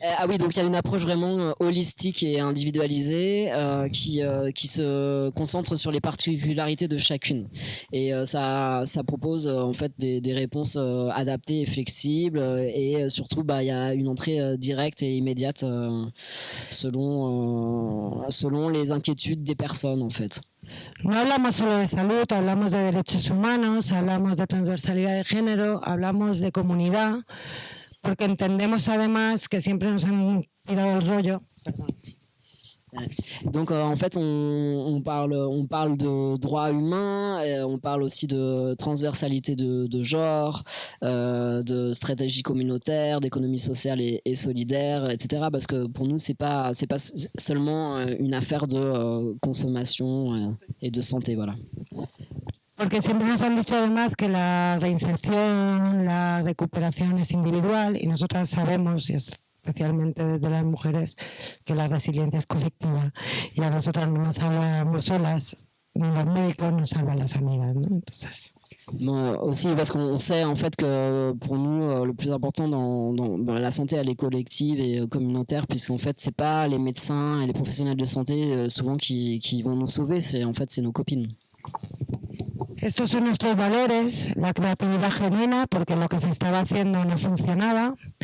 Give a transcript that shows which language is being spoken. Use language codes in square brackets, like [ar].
[fr] Ah oui, donc il y a une approche vraiment holistique et individualisée qui se concentre sur les particularités de chacune. Et ça propose en fait des réponses adaptées et flexibles. Et surtout, il y a une entrée directe et immédiate selon les inquiétudes des personnes en fait. [es] No hablamos solo de salud, hablamos de derechos humanos, hablamos de transversalidad de género, hablamos de comunidad, porque entendemos además que siempre nos han tirado el rollo. Perdón. [fr] Donc en fait on parle de droits humains, on parle aussi de transversalité de genre, de stratégie communautaire, d'économie sociale et solidaire, etc. Parce que pour nous c'est pas seulement une affaire de consommation et de santé, voilà. [es] Porque siempre nos han dicho además que la reinserción, la recuperación es individual y nosotras sabemos, y especialmente desde las mujeres, que la resiliencia es colectiva y a nosotras no nos salvamos solas, ni los médicos nos salvan las amigas, ¿no? Entonces... [fr] Bon, aussi parce qu'on sait en fait que pour nous le plus important dans la santé elle est collective et communautaire, puisqu'en fait c'est pas les médecins et les professionnels de santé souvent qui vont nous sauver, c'est nos copines. [es] Estos son nuestros valores, la creatividad genuina, porque lo que se estaba haciendo no funcionaba.